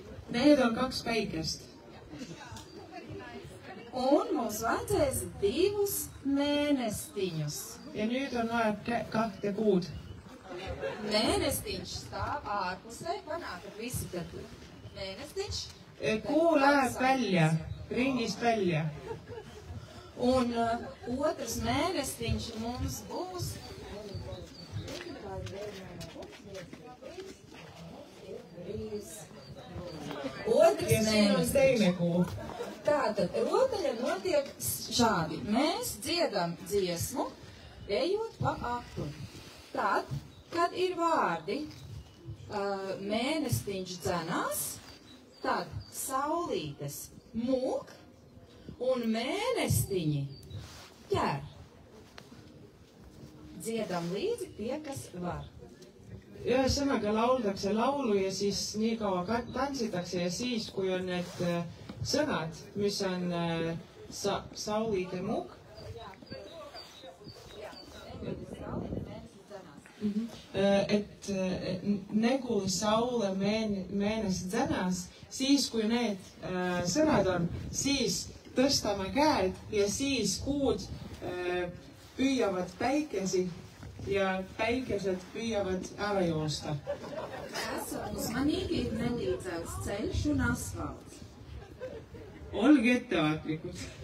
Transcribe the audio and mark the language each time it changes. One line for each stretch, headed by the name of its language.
Estonian: Need on 2 päikest.
Latvian: Un mums vajadzēs 2 mēnestiņus.
Estonian: Ja nüüd on vaja 2 kuud.
Latvian: Mēnestiņš stāv ārpusē, panākat visi tad mēnestiņš.
Estonian: Kuu läheb välja, ringist välja.
Latvian: Un otrs mēnestiņš mums būs otrs mēnestiņš. Tātad rotaļa notiek šādi. Mēs dziedam dziesmu, ejot pa apli. Tad, kad ir vārdi mēnestiņš dzenās, tad saulītes mūk un mēnestiņi ķer. Dziedam līdzi tie, kas var.
Estonian: Ühesõnaga lauldakse laulu ja siis nii kaua tantsitakse ja siis, kui on need sõnad, mis on
Latvian: saulīte mūk. Et neguli saule mēnes dzenās,
Estonian: siis kui need sõnad on, siis tõstame käed ja siis kuud püüavad päikesi ja päikesed püüavad ära joosta.
Latvian: Esat uzmanīgi, ir nelīdzēts ceļš un asfalts.
Estonian: Olge ettevaatlikud.